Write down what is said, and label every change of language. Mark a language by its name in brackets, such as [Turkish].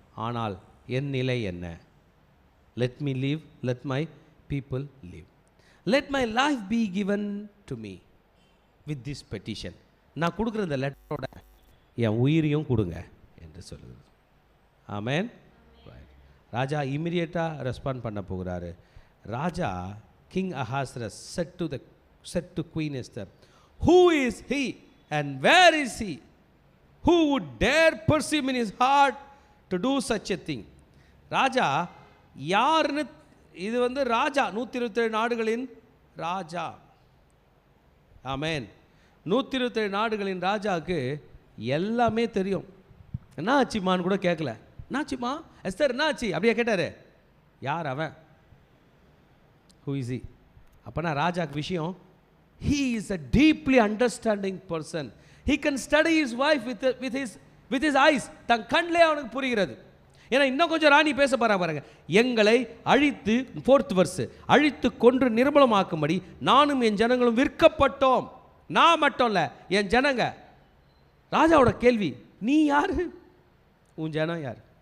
[Tamil] ஆனால் என் நிலை என்ன? [English] Let me leave, let my people leave, let my life be given to me with this petition. [Tamil] நான் கொடுக்குற இந்த லெட்டரோட என் உயிரையும் கொடுங்க என்று சொல்லுது. ஆமென். ராஜா இமீடியட்டாக ரெஸ்பாண்ட் பண்ண போகிறாரு. [English] ராஜா king Ahasuerus said to Queen Esther, who is he and where is he who would dare perceive in his heart to do such a thing? [Tamil] ராஜா யாருன்னு, இது வந்து ராஜா, 127 நாடுகளின் ராஜா. ஆமென். 127 நாடுகளின் ராஜாவுக்கு எல்லாமே தெரியும். என்ன ஆச்சுமான்னு கூட கேட்கல. என்னாச்சுமா எஸ்தர், என்ன ஆச்சு அப்படியே கேட்டார். யார் அவன்? [English] who is he? [Tamil] அப்போனா ராஜாக்கு விஷயம், [English] he is a deeply understanding person. He can study his wife with his eyes. [Tamil] தன் கண்ணிலே அவனுக்கு புரிகிறது. ஏன்னா இன்னும் கொஞ்சம் ராணி பேச பாருங்க. எங்களை அழித்து, [English] 4th verse, [Tamil] அழித்து கொன்று நிர்மலமாக்கும்படி நானும் என் ஜனங்களும் விற்கப்பட்டோம். நான் மட்டும் இல்லை, என் ஜனங்க. ராஜாவோட கேள்வி, நீ யார்? உன் ஜனம் யார்?